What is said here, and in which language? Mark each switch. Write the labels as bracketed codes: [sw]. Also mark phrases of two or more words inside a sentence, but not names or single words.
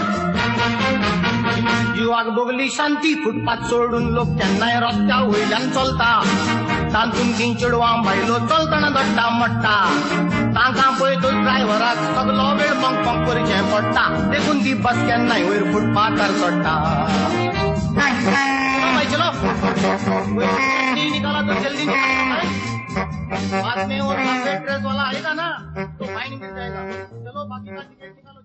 [kok] जिवाक बोगली शांती फुटपाथ सोडून लोक केन्नाय रस्त्या वयल्यान चलता तातून तीं चेडवां बायलो चलतना दट्टा मट्टा तांकां पळयतच ड्रायव्हराक सगलो वेळ पंक पंक करचें पडटा देखून ती बस केन्नाय वयर फुटपाथार चडटा [hi] चलो निकाला तो जल्दी बाद में वो ड्रेस वाला आएगा ना तो फाइन मिल जाएगा चलो बाकी का टिकट